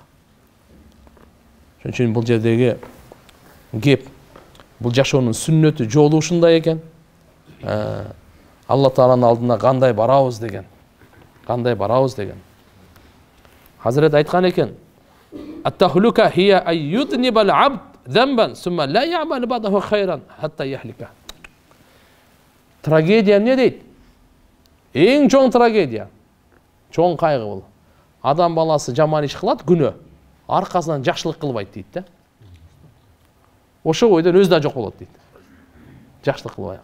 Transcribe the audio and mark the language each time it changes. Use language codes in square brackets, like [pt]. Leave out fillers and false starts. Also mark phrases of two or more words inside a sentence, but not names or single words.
[ky] Ошон үчүн бул жердеги кеп, бул жашоонун сүннөтү, жолу ушундай экен. Алла Тааланын алдына кандай барабыз деген. Кандай барабыз деген. Хазрет айткан экен: [ar] "التهلكة هي أن يذنب العبد ذنبا ثم لا يعمل بعده خيرا حتى يهلك." [ky] Трагедия эмне дейт? Эң чоң трагедия, чоң кайгы бул. Адам баласы жаман иш кылат, күнөө, аркасынан жакшылык кылбайт дейт да. Ошо бойдон өзү да жок болот дейт. Жакшылык кылбай.